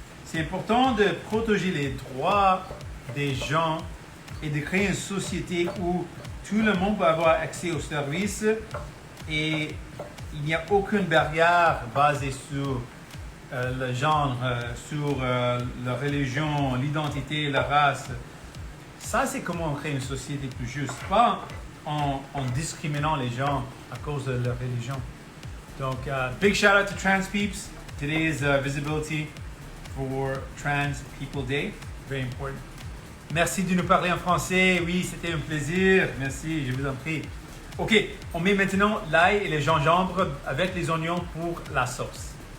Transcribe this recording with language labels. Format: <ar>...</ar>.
<fr>C'est important de protéger les droits des gens et de créer une société où tout le monde peut avoir accès aux services et il n'y a aucune barrière basée sur le genre, sur la religion, l'identité, la race. Ça, c'est comment on crée une société plus juste, pas en discriminant les gens à cause de leur religion.</fr> <en>Donc, big shout out to Trans Peeps. Today is Visibility for Trans People Day. Very important.</en> <fr>Merci de nous parler en français. Oui, c'était un plaisir. Merci, je vous en prie. Ok, on met maintenant l'ail et le gingembre avec les oignons pour la sauce.</fr>